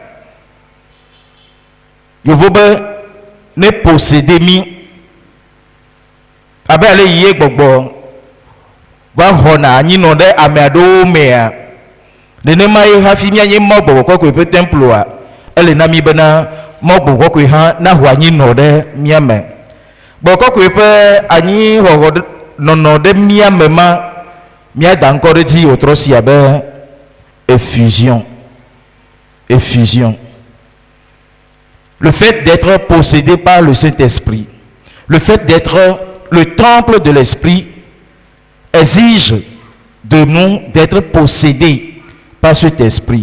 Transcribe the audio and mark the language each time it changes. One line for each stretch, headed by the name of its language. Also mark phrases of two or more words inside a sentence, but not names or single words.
Ewe: yovo be ne posede mí abe ale yie gbɔgbɔ va xɔna anyi nɔ ɖe ame aɖewo mea nenema ye hafi míanye Mawu gbɔgbɔ kɔkɔe ƒe templea ele na mí bena Mawu gbɔgbɔ kɔkɔe hã naho anyi nɔ ɖe mía me gbɔgbɔ kɔkɔe ƒe anyi xɔxɔ nɔnɔ ɖe mía me ma mía da ŋkɔ ɖe dzi wòtrɔ si abe effusion.
French: Le fait d'être possédé par le Saint-Esprit, le fait d'être le temple de l'Esprit exige de nous d'être possédés par cet Esprit.